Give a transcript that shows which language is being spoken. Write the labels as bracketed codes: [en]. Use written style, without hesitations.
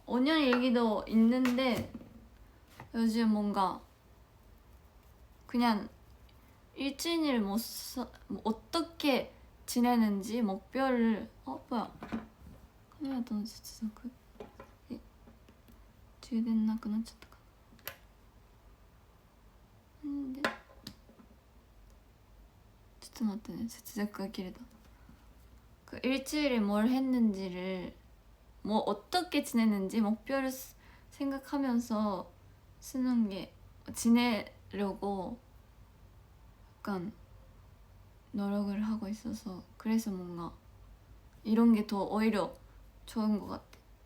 [ko] 5년 일기도 있는데 요즘 뭔가 그냥 일주일 뭐 어떻게 지내는지 목표를 뭐야 카메라 너무 [ja] 接続 充電なくなっちゃったかな。んでちょっと待ってね、接続が切れた。 [ko] 그 일주일에 뭘 했는지를 뭐 어떻게 지냈는지 목표를 생각하면서 쓰는 게 지내려고 약간 노력을 하고 있어서 그래서 뭔가 이런 게 더 오히려 좋은 것 같아.